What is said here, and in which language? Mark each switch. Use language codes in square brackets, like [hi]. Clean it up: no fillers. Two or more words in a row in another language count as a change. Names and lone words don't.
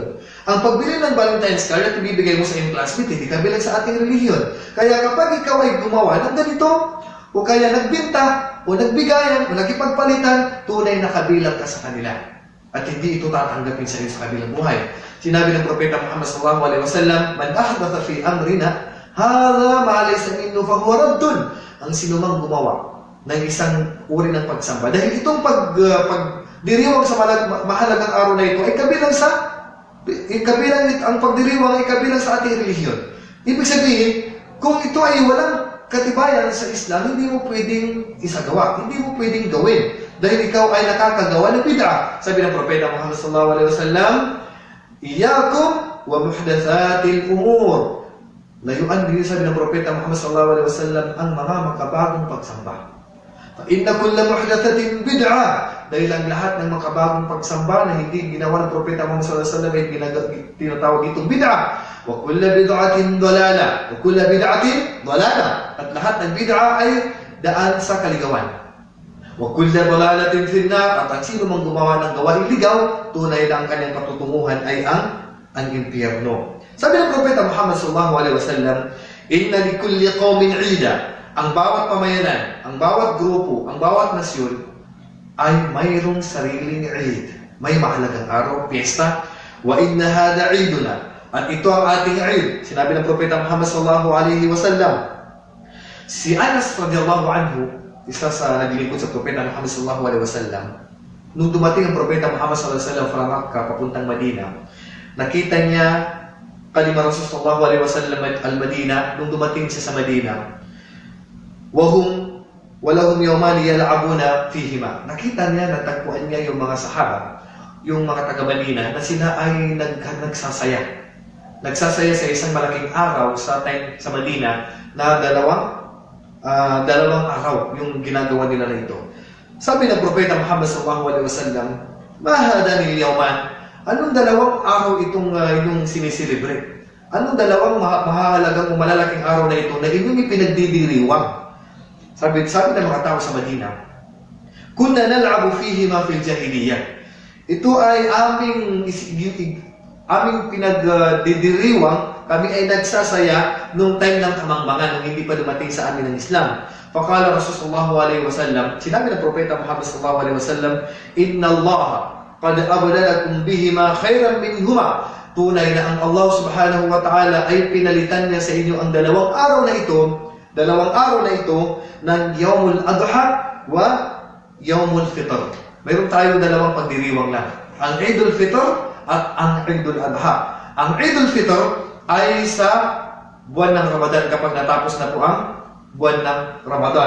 [tl] Ang pagbili ng Valentine's card at ibibigay mo sa iyong classmate, hindi kabilang sa ating relihiyon. Kaya kapag ikaw ay gumawa ng ganito, o kaya nagbinta, o nagbigayan, o nagkipagpalitan, tunay na kabilang ka sa kanila. At hindi ito tatanggapin sa iyo sa kabilang buhay. Sinabi ng Propeta [ar] Muhammad صلى الله عليه وسلم، من أحدث في أمرنا هذا ما ليس منه فهو رد." [tl] Ang sinumang gumawa ng isang uri ng pagsamba, dahil itong pagdiriwang sa mahalagang araw na ito ay ang pagdiriwang ay kabilang sa ating relihiyon. Ibig sabihin, kung ito ay walang katibayan sa Islam, hindi mo pwedeng isagawa, hindi mo pwedeng gawin. Dahil ikaw ay nakakagawa ng bid'a. Sabi ng Propeta [ar] Muhammad صلى الله عليه وسلم، إياكم ومحدثات الأمور." [tl] Layuan din, sabi ng Propeta Muhammad [ar] صلى الله عليه وسلم, [tl] ang mga makabagong pagsamba. [ar] فإن كل محدثة بدعة. [tl] Dahil ang lahat ng makabagong pagsamba na hindi ginawa ng Propeta Muhammad [ar] صلى الله عليه وسلم [tl] ay tinatawag itong bid'a. [ar] وكل بدعة ضلالة. وكل بدعة ضلالة. [tl] At lahat ng bid'a ay daan sa kaligawan. [ar] وكل ضلالة في النار. [tl] At ang sino mang gumawa ng gawaing ligaw, tunay na ang kanyang patutunguhan ay ang impyerno. Sabi ng Propeta [ar] Muhammad صلى الله عليه وسلم، إن لكل قوم عيدا." [tl] Ang bawat pamayanan, ang bawat grupo, ang bawat nasyon ay mayroong sariling Eid. May mahalagang araw, piyesta. [ar] "وإن هذا عيدنا." [tl] At ito ang ating Eid. Sinabi ng Propeta Muhammad [ar] صلى الله عليه وسلم. [tl] Si Anas [ar] رضي الله عنه, [tl] isa sa naglingkod sa Propeta Muhammad [ar] صلى الله عليه وسلم, [tl] nung dumating ang Propeta Muhammad [ar] صلى الله عليه وسلم [tl] from Makkah papuntang Madina, nakita niya [ar] كلما رسول صلى الله عليه وسلم المدينة. [tl] Nung dumating siya sa Madina, [ar] ولهم يومان يلعبون فيهما. [tl] Nakita niya, natagpuan niya yung mga sahaba, yung mga taga-Madina, na sila ay nagsasaya. Nagsasaya sa isang malaking araw sa Madina na dalawang araw yung ginagawa nila na ito. Sabi ng Propeta [ar] Muhammad صلى الله عليه وسلم، ما هذان اليومان?" [tl] Anong dalawang araw itong siniselebrate? Anong dalawang mahalagang o malalaking araw na ito na inyong ipinagdidiriwang? Sabi ng mga tao sa Madina, [ar] "كنا نلعب فيهما في الجاهلية." [tl] Ito ay aming pinagdidiriwang, kami ay nagsasaya nung time ng kamangmangan, nung hindi pa dumating sa amin ang Islam. [ar] فقال رسول الله صلى الله عليه وسلم, [tl] sinabi ng Propeta [ar] Muhammad صلى الله عليه وسلم، إن الله قد أبدلكم بهما خيرا منهما." [tl] Tunay na ang Allah [ar] سبحانه وتعالى [tl] ay pinalitan niya sa inyo ang dalawang araw na ito ng [ar] يوم الأضحى ويوم الفطر. [tl] Mayroon tayong dalawang pagdiriwang lang, ang Eidul Fitr at ang Eidul Adha. Ang Eidul Fitr ay sa buwan ng Ramadan, kapag natapos na po ang buwan ng Ramadan.